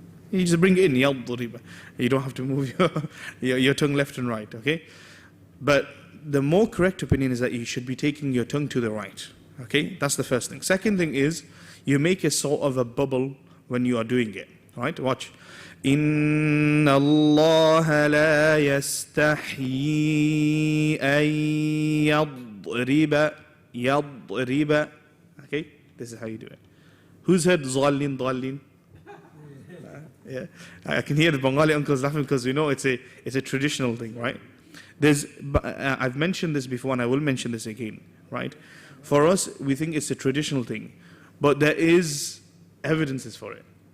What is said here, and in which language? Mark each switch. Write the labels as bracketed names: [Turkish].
[English] You just bring it in, yadriba. You don't have to move your tongue left and right, okay? But the more correct opinion is that you should be taking your tongue to the right, okay? That's the first thing. Second thing is, you make a sort of a bubble when you are doing it, right? Watch. [Arabic] إن الله لا يستحيي أن يضرب. [English] Okay, this is how you do it. Who's heard ضالين? Yeah, I can hear the Bengali uncles laughing because we know it's a traditional thing, right? I've mentioned this before and I will mention this again, right? For us, we think it's a traditional thing, but there is evidences for it.